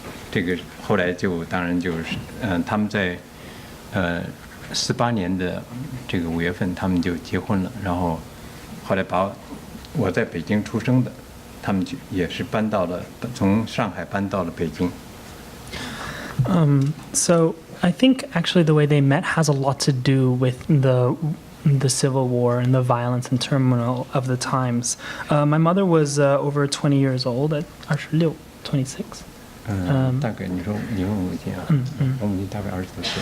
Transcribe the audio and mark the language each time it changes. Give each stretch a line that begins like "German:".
Chinese: 这个后来就当然就是他们在48年的这个5月份他们就结婚了，然后后来把我在北京出生的，他们就也是从上海搬到了北京。
English: So I think actually the way they met has a lot to do with the Civil War and the violence and turmoil of the times. My mother was over 20 years old at 26.
Chinese: 大概你问我母亲啊，我母亲大概20多岁。